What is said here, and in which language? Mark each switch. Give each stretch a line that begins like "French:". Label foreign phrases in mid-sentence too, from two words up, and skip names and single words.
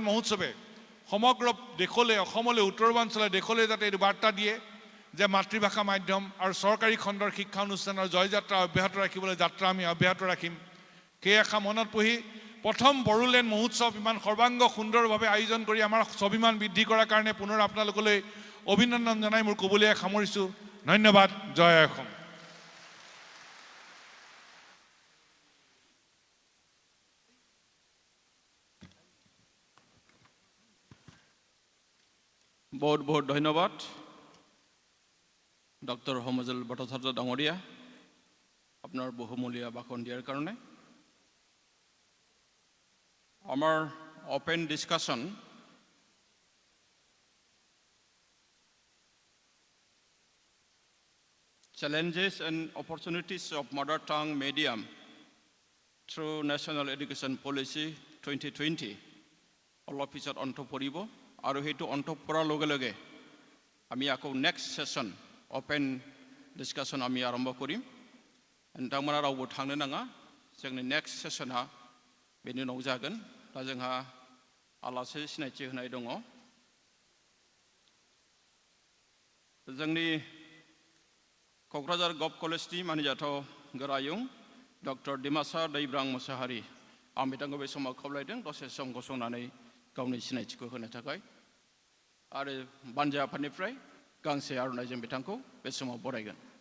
Assamese: মহোৎসৱে সমগ্ৰ দেশলৈ অসমলৈ উত্তৰ পূৰ্বাঞ্চলৰ দেশলৈ যাতে এইটো বাৰ্তা দিয়ে যে মাতৃভাষা মাধ্যম আৰু চৰকাৰী খণ্ডৰ শিক্ষা অনুষ্ঠানৰ জয়যাত্ৰা অব্যাহত ৰাখিবলৈ যাত্ৰা আমি অব্যাহত ৰাখিম সেই আশা মনত পুহি প্ৰথম বড়োলেণ্ড মহোৎসৱ ইমান সৰ্বাংগ সুন্দৰভাৱে আয়োজন কৰি আমাৰ স্বাভিমান বৃদ্ধি কৰাৰ কাৰণে পুনৰ আপোনালোকলৈ অভিনন্দন জনাই মোৰ ক'বলৈ সামৰিছোঁ ধন্যবাদ জয় অসম
Hindi: बहुत बहुत धन्यवाद डॉक्टर हमजुल भट्टाचार्य डांगरिया
Assamese: আপনার বহুমূলীয়া ভাষণ দিয়ার কারণে আমার
English: open discussion challenges and opportunities of mother tongue medium through national education policy
Assamese: 2020 অলপ পিছত অন্ত পৰিব আৰু হেতু অন্ত পৰাৰ লগে লগে আমি আকৌ
English: next session open discussion
Assamese: আমি আৰম্ভ কৰিম
Bodo: नोंथांमोना रावबो थांनो नाङा जोंनि नेक्स्ट सेसना बेनि उनाव जागोन दा जोंहा आलासि सिनायथि होनाय दङ जोंनि क'क्राझार गभ कलेजनि मानिजाथाव गोरायुं डक्टर डिमासा दैब्रां मोसाहारि आं बिथांखौ बे समाव खावलायदों दसे सम गसंनानै गावनि सिनायथिखौ होनो थाखाय आरो बानजा आफादनिफ्राय गांसे आर'नाइजों बिथांखौ बे समाव बरायगोन